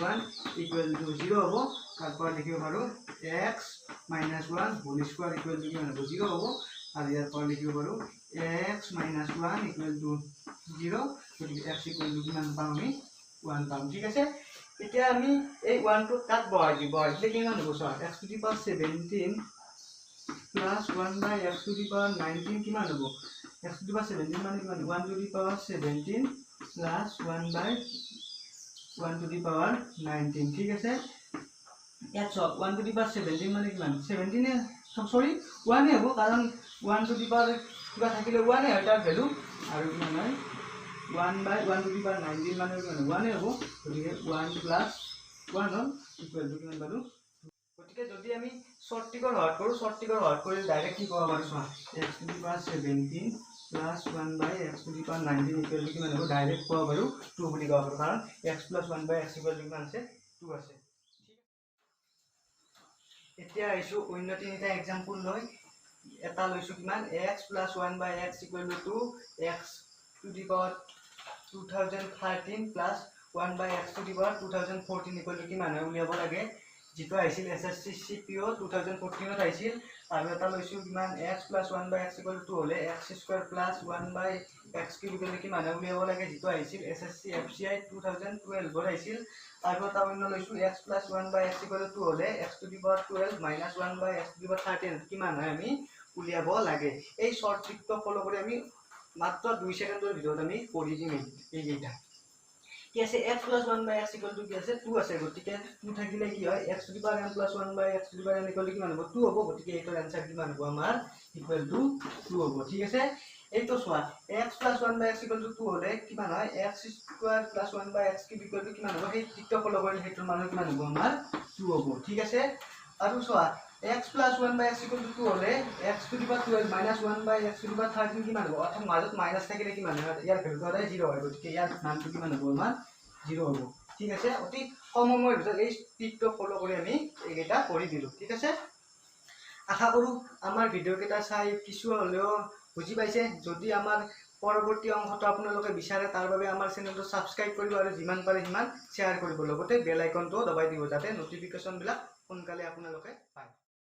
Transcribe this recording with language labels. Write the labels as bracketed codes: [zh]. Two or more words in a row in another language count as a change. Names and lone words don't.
[as] 1 = 0 হ'ব তাৰ পৰা লিখিব পাৰো x - 1 [en] whole square [as] = কিমান হ'ব 0 হ'ব আৰু ইয়াৰ পৰা লিখিব পাৰো x - 1 = 0 গতিকে x = কিমান পাম আমি 1 পাম ঠিক আছে এতিয়া আমি এই 1 টো কাট বহাই দিলে কিমান হ'ব স্যার [en] x to the power 17 plus 1/x to the power 19 [as] কিমান হ'ব [en] x to the power 17 [as] মানে কিমান [en] 1 to the power 17 plus 1/1 to the power 19 [as] ঠিক আছে ইয়াত [en] 1 to the power 17 [as] মানে কিমান 17 সরি 1 হ'ব কাৰণ [en] 1 to the power [as] কিবা থাকিলে 1 হয় তাৰ ভ্যালু আৰু কিমান হয় [en] 1/1 to the power 19 [as] মানে কিমান 1 হ'ব গতিকে [en] 1 plus 1 [as] হ'ল [en] equal to [as] কিমান পালো গতিকে যদি আমি [en] short trick [as] সহায়ত কৰো [en] short trick [as] সহায়ত কৰি ডাইৰেক্ট কি ক'ব পাৰো চোৱা [en] x to the power 17 plus 1/x to the power 19 equal to [as] কিমান হ'ব ডাইৰেক্ট ক'ব পাৰো 2 বুলি ক'ব পাৰো কাৰণ [en] x plus 1/x equal to [as] কিমান আছে 2 আছে এতিয়া আইছো অন্য তিনিটা এক্সাম্পল লৈ এটা লৈছো কিমান [en] x plus 1/x equal to 2 x to the power 2013 plus 1/x to the power 2014 equal to [as] কিমান হয় উলিয়াব লাগে যেটো আইছিল SSC CPO 2014 ত আইছিল আৰু এটা লৈছো কিমান [en] x plus 1/x equal to 2 [as] হলে [en] x² plus 1/x cube equal to [as] কিমান হয় উলিয়াব লাগে যেটো আইছিল SSC FCI 2012 ত আইছিল আৰু এটা অন্য লৈছো [en] x plus 1/x equal to 2 [as] হলে [en] x to the power 12 minus 1/x to the power 13 [as] কিমান হয় আমি উলিয়াব লাগে এই [en] short trick [as] ফলো কৰি আমি মাত্ৰ 2 সেকেন্ডৰ ভিতৰত আমি কৰি দিম এইটা কি আছে [en] x plus 1/x equal to [as] কি আছে 2 আছে গতিকে 2 থাকিলে কি হয় [en] x to the power m plus 1/x to the power n equal to [as] কিমান হ'ব 2 হ'ব গতিকে এইটোৰ आंसर কিমান হ'ব আমাৰ [en] equal to 2 [as] হ'ব ঠিক আছে এইটো সোৱা [en] x plus 1/x equal to 2 [as] হলে কিমান হয় [en] x² plus 1/x cube equal to [as] কিমান হ'ব সেই ট্ৰিকটো ফলো কৰি হেতৰ মান কিমান হ'ব আমাৰ 2 হ'ব ঠিক আছে আৰু সোৱা [en] x plus 1/x equal to 2 [as] হলে [en] x to the power 12 minus 1/x to the power 13 [as] কিমান হ'ব অর্থাৎ মাজত মাইনাস থাকিলে কিমান হয় ইয়াৰ ভ্যালুটো হয় 0 হয় গতিকে ইয়াৰ মানটো কিমান হ'ব আমাৰ 0 হ'ব ঠিক আছে অতি কম সময়ৰ ভিতৰত এই ট্ৰিকটো ফলো কৰি আমি এইটা কৰি দিলো ঠিক আছে আশা কৰো আমাৰ ভিডিও কেটা চাই কিছু হলেও বুজি পাইছে যদি আমাৰ পৰৱৰ্তী অংশটো আপোনালোকে বিচাৰে তাৰ বাবে আমাৰ চেনেলটো সাবস্ক্ৰাইব কৰিব আৰু যিমান পাৰে সিমান শেয়াৰ কৰিব লগতে [en] bell icon [as] দবাই দিব যাতে নটিফিকেশন বিলাক সোনকালে আপোনালোকে পায়